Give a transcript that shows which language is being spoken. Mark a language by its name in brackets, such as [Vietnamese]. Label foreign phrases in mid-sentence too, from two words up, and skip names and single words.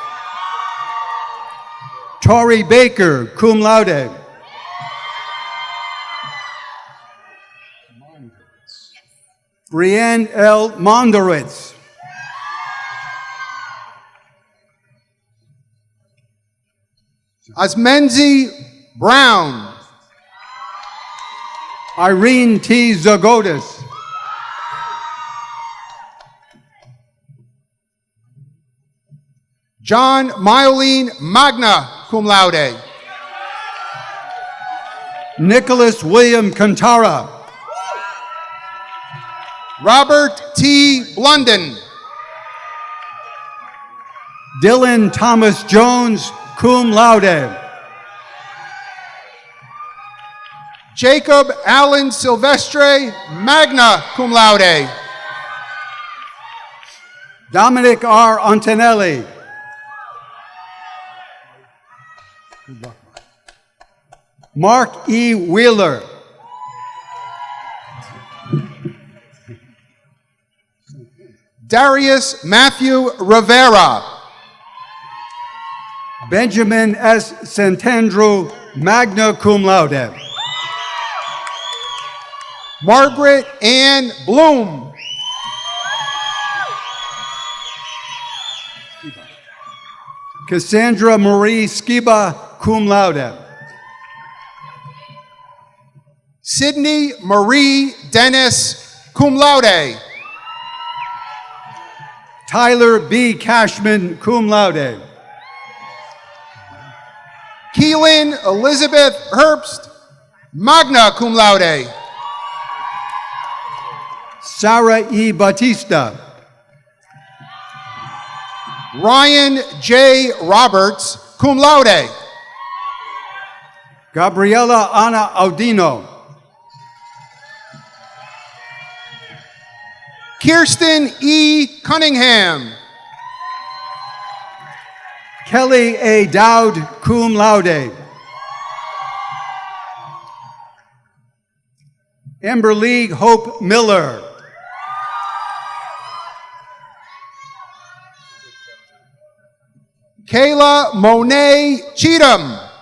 [English] Tori Baker, [Latin] cum laude. [English] Brienne L. Monderitz. Asmenzi Brown. Irene T. Zagotis. John Mylene, [Latin] magna cum laude. [English] Nicholas William Cantara. Robert T. Blunden. Dylan Thomas Jones, [Latin] cum laude. [English] Jacob Allen Silvestre, [Latin] magna cum laude. [English] Dominic R. Antonelli. Mark E. Wheeler. Darius Matthew Rivera. Benjamin S. Santandro, [Latin] magna cum laude. [English] Margaret Ann Bloom. Cassandra Marie Skiba, [Latin] cum laude. [English] Sydney Marie Dennis, [Latin] cum laude. [English] Tyler B. Cashman, [Latin] cum laude. [English] Keelan Elizabeth Herbst, [Latin] magna cum laude. [English] Sarah E. Batista. Ryan J. Roberts, [Latin] cum laude. [English] Gabriela Ana Audino. Kirsten E. Cunningham. Kelly A. Dowd, [Latin] cum laude. [English] Amber League Hope Miller. Kayla Monet Cheatham.